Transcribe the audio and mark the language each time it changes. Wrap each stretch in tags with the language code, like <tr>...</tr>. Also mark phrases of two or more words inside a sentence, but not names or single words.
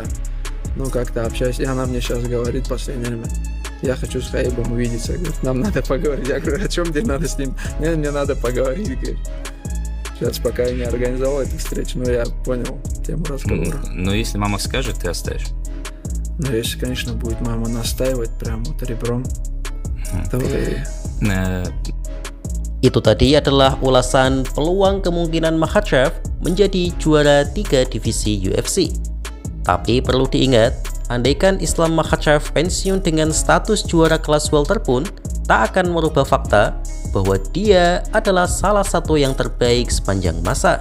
<ru>Как-то общаюсь, и она мне сейчас говорит в последнее время, я хочу с Хаибом увидеться, говорит, нам надо поговорить. Я говорю, о чем тебе надо с ним? Мне надо поговорить, говорит. Сейчас пока я не организовал эту встречу, но я понял тему разговора. Но если мама скажет, ты оставишь? Если, конечно, будет мама настаивать прям вот ребром, то...</ru> <id>Itu tadi adalah ulasan peluang kemungkinan Makhachev menjadi juara 3 divisi UFC. Tapi perlu diingat, andaikan Islam Makhachev pensiun dengan status juara kelas welter pun tak akan merubah fakta bahwa dia adalah salah satu yang terbaik sepanjang masa.</id>